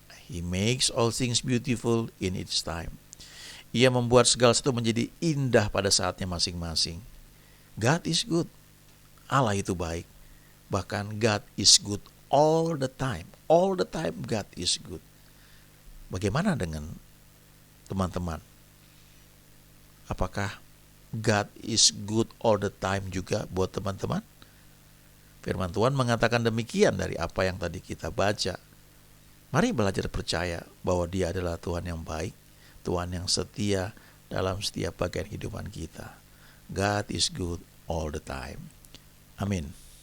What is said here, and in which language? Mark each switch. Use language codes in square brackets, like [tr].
[en] He makes all things beautiful in its time. [id] Ia membuat segala sesuatu menjadi indah pada saatnya masing-masing. [en] God is good. [id] Allah itu baik. [en] Bahkan God is good all the time. All the time God is good. [id] Bagaimana dengan teman-teman? Apakah [en] God is good all the time [id] juga buat teman-teman? Firman Tuhan mengatakan demikian dari apa yang tadi kita baca. Mari belajar percaya bahwa Dia adalah Tuhan yang baik, Tuhan yang setia dalam setiap bagian kehidupan kita. [en] God is good all the time. [id] Amin.